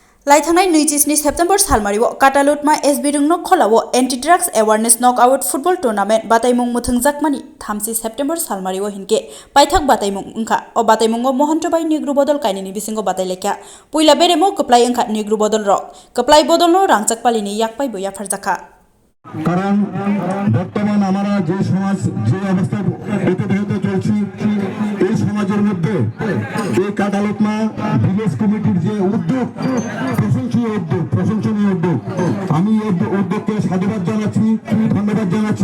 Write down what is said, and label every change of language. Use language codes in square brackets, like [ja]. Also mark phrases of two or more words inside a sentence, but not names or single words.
[trk] लाइथांनाय 27 सेप्टेम्बर सालमारिव काटालुटमा एसबी रुंनो खोलाव [en] anti drugs awareness knockout football tournament [trk] बातायमुं मुथुंजाकमानि 30 सेप्टेम्बर सालमारिव हिनके पाइथाक बातायमुं अंखा ओ बातायमुंगो महन्तबाई निग्रु बदल कायनिनि बिसिंगो बातायलेख्या पुइला बेरेमो कप्लाय अंखा निग्रु बदल रक कप्लाय बदलनो रांचाकपालिनि याकपाय बया फारजाखा [bn] কারণ বর্তমান আমরা যে সমাজ যে অবস্থায় অতিবাহিত চলছি এই সমাজের মধ্যে এই কাটালুটমা ভিলেজ কমিটির যে উদ্যোগ প্রশংসনীয় উদ্যোগ আমি এই উদ্যোগকে সাধুবাদ জানাচ্ছি ধন্যবাদ জানাচ্ছি।